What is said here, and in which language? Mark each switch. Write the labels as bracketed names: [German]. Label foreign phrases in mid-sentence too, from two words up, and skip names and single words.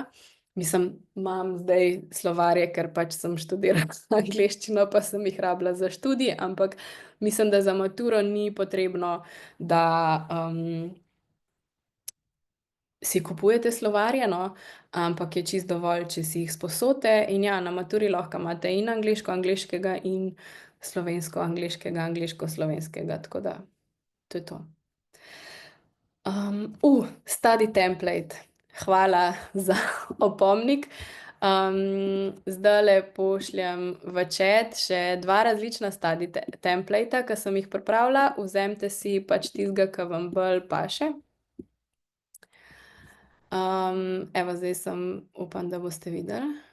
[Slovenian] Mislim, imam zdaj slovarje, ker pač sem študirala angleščino, pa sem jih rabila za študij, ampak mislim, da za maturo ni potrebno, da si kupujete slovarje, no, ampak je čisto dovolj, če si jih sposodite. In ja, na maturi lahko imate in angleško angleškega in slovensko angleškega angleško-slovenskega, tako da to je to. [English] Study template. [Slovenian] Hvala za opomnik. Zdajle pošljem v chat še dva različna [English] study templata, [Slovenian] ki sem jih pripravila. Vzemite si pač tistega, ki vam bolj paše. Evo, zdaj sem, upam, da boste videli.